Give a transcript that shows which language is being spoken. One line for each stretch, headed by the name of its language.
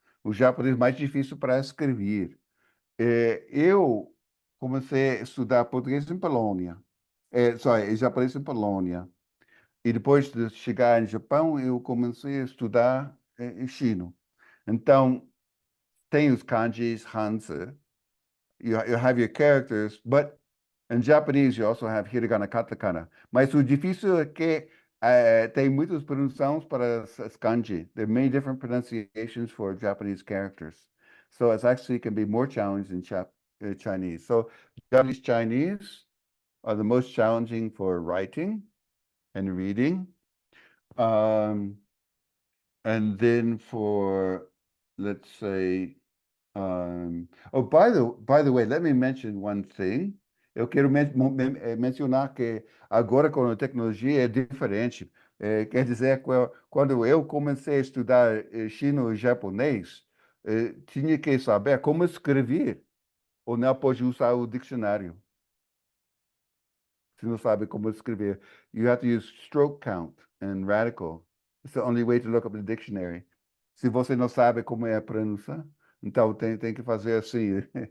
Portuguese: O japonês é mais difícil para escrever. Eu comecei a estudar português em Polônia. Japonês em Polônia. E depois de chegar em Japão, eu comecei a estudar em chino. Então, tem os kanjis, Hanzi.
English: You have your characters, but in Japanese you also have hiragana, katakana.
Portuguese: Mas o difícil é que tem muitas pronunciações para as kanji.
English: There are many different pronunciations for Japanese characters. So it actually can be more challenging in Chinese. So Japanese Chinese are the most challenging for writing and reading. And then for, let's say, oh, by the way, let me mention one thing.
Portuguese: Eu quero mencionar que agora com a tecnologia é diferente. Quer dizer, quando eu comecei a estudar chino e japonês, tinha que saber como escrever, ou não pode usar o dicionário. Se não sabe como escrever.
English: You have to use stroke count and radical. It's the only way to look up the dictionary.
Portuguese: Se você não sabe como é a pronúncia, então tem que fazer assim.